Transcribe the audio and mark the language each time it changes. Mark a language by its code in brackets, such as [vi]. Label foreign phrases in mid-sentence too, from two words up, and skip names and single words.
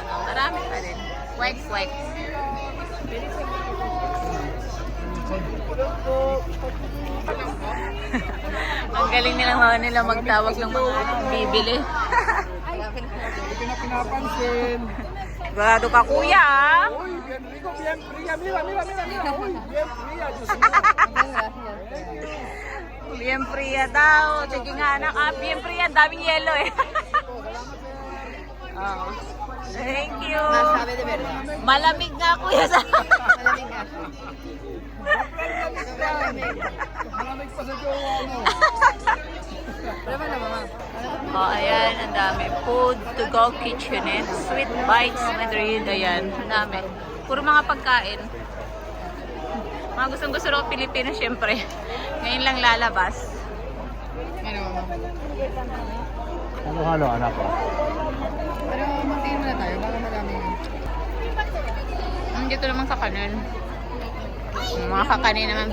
[tl] Marami pa rin. Kwek-kwek. Ang galing nilang mga nila magtawag ng mga bibili. Hindi na pinapansin. Sigurado ka kuya. ah. Uy, [es] bien rico, bien fría. Mira. Uy, bien fría. [tl] Diyos mo. [es] Bien fria [tl] daw. Sige nga anak. Ah, [es] bien fria. [tl] Ang daming yelo eh. [en] Oh. Thank you. [tl] Sabi [es] de verdad. [tl] Malamig nga kuya sa... Malamig nga. Malamig pa sa jowa mo. Prueba na mama. Oh, ayan. Ang dami. [en] Food to go kitchenette. Sweet bites. Madrid. [tl] Ayan. Ang dami. Puro mga pagkain. Mga gustong-gusto rin Pilipino syempre. Ngayon lang lalabas. Ano mama? Halo-halo, anak ko. Pero magtingin muna tayo. Baka madami. Dito naman sa kanin. Mga kakanin naman.